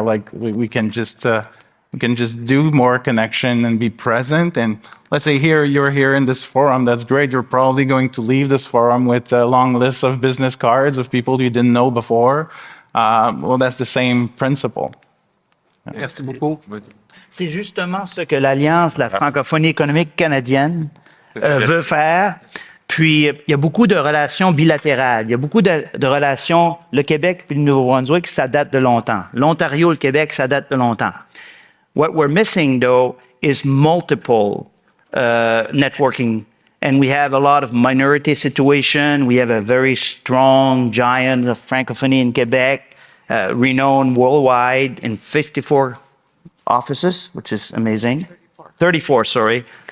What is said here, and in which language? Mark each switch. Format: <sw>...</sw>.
<en>Like we can just do more connection and be present. And let's say you're here in this forum, that's great. You're probably going to leave this forum with a long list of business cards of people you didn't know before. Well, that's the same principle.</en> <fr>Merci beaucoup. C'est justement ce que l'Alliance, la Francophonie économique canadienne veut faire. Puis, il y a beaucoup de relations bilatérales. Il y a beaucoup de relations, le Québec puis le Nouveau-Brunswick, ça date de longtemps. L'Ontario, le Québec, ça date de longtemps.</fr> <en>What we're missing, though, is multiple networking. And we have a lot of minority situation. We have a very strong giant of Francophonie in Quebec, renowned worldwide in 54 offices, which is amazing. 34, sorry.</en>